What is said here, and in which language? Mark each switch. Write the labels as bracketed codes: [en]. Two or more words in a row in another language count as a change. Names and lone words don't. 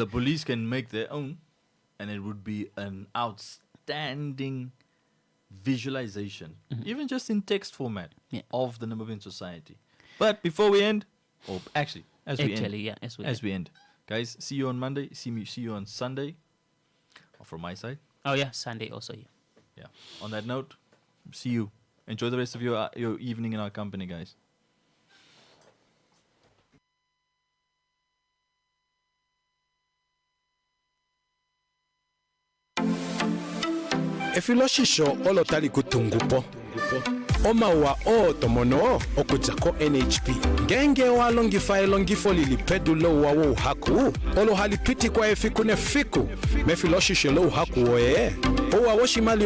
[en] police can make their own, and it would be an outstanding visualization, even just in text format, of the Namibian society. But before we end, as we end, guys, see you on Monday. See you on Sunday. Or from my side. Oh yeah, Sunday also. Yeah. On that note, see you. Enjoy the rest of your evening in our company, guys. [ng] efiloshisho olotali kutungupo omawa otomono okujako NHP ngenge walongifa elongifo lilipedulo wawo uhaku olohalipiti kwa efiku nefiku mefiloshisho lo uhaku oye owa woshimali